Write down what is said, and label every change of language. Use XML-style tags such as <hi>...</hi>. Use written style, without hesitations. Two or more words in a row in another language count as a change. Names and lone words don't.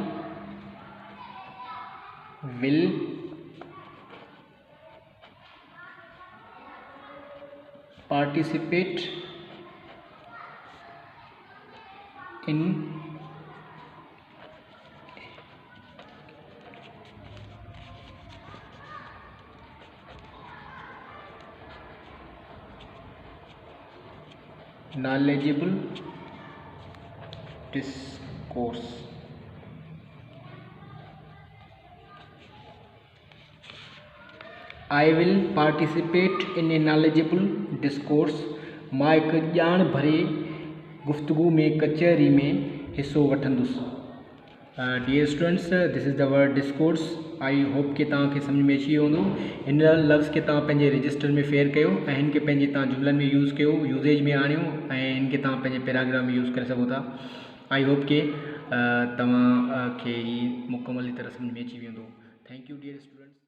<en>will participate in knowledgeable discourse। I will participate in a knowledgeable discourse।</en> <sd>मां हिकु ॼाण भरे गुफ्तगू में कचहरी में हिस्सो वठंदुसि।</sd> <en>dear students this is the word discourse. I hope</en> <sd>कि तव्हांखे सम्झ में अची वियो हूंदो। हिन लफ़्ज़ खे तव्हां पंहिंजे रजिस्टर में फेयर कयो ऐं हिन खे पंहिंजे तव्हां जुमलनि में यूज़ कयो, यूज़ेज में आणियो ऐं हिन खे तव्हां पंहिंजे पैराग्राफ में यूज़ करे सघो था।</sd> <en>I hope</en> <sd>कि तव्हांखे ही मुकमल तरह सम्झ में अची वेंदो।</sd> <en>thank you dear students.</en>